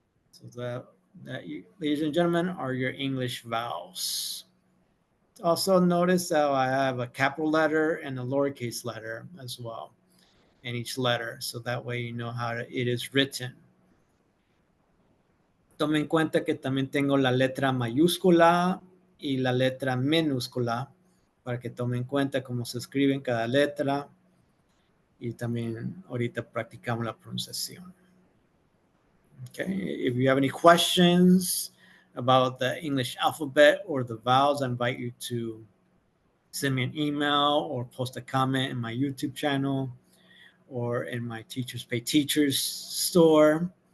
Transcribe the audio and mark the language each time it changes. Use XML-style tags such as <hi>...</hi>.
<en>So that you, ladies and gentlemen, are your English vowels. Also notice that I have a capital letter and a lowercase letter as well in each letter. So that way you know how it is written.</en> <es>Tome en cuenta que también tengo la letra mayúscula y la letra minúscula para que tome en cuenta cómo se escribe en cada letra. Y también ahorita practicamos la pronunciación.</es> <en>Okay, if you have any questions about the English alphabet or the vowels, I invite you to send me an email or post a comment in my YouTube channel or in my Teachers Pay Teachers store.</en>